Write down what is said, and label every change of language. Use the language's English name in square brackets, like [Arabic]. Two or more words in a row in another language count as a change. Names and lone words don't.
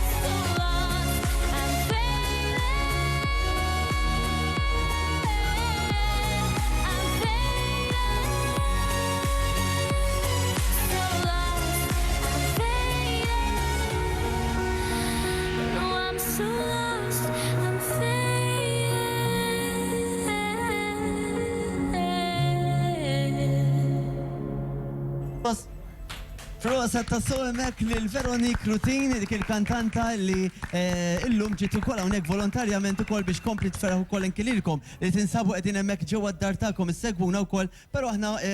[English] So lost. I'm faded. I'm faded. So lost. I'm faded. No, I'm so lost. I'm faded. [Maltese] Prosa ta' Soul Mac lil Veronique Rutin, dik il-kantanta li illum ġiet ukoll hawnhekk volontarjament ukoll biex kompli tferħu ukoll inkililkom li tinsabu qegħdin hemmhekk ġewwa d-dar tagħkom issegwuna wkoll, però aħna